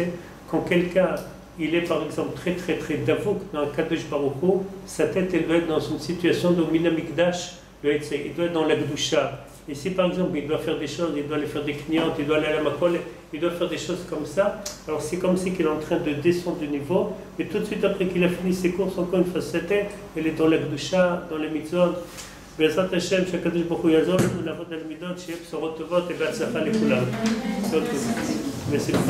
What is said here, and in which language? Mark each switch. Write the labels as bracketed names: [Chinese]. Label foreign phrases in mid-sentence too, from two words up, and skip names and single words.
[French] Quand quelqu'un il est par exemple très davouk dans le [Hebrew] קדוש ברוך הוא, [French] sa tête elle doit être dans une situation de Minamikdash, il doit être dans la Gdusha. Et si par exemple il doit faire des choses, il doit aller faire des clientes, il doit aller à la Makol, il doit faire des choses comme ça, alors c'est comme si qu'il est en train de descendre du niveau, mais tout de suite après qu'il a fini ses courses, encore une fois sa tête, elle est dans la Gdusha, dans les mitzvot. [Hebrew] בעזרת השם שהקדוש ברוך הוא יעזור לנו לעבוד על מידות, שיהיה בשורות טובות ובהצלחה לכולם.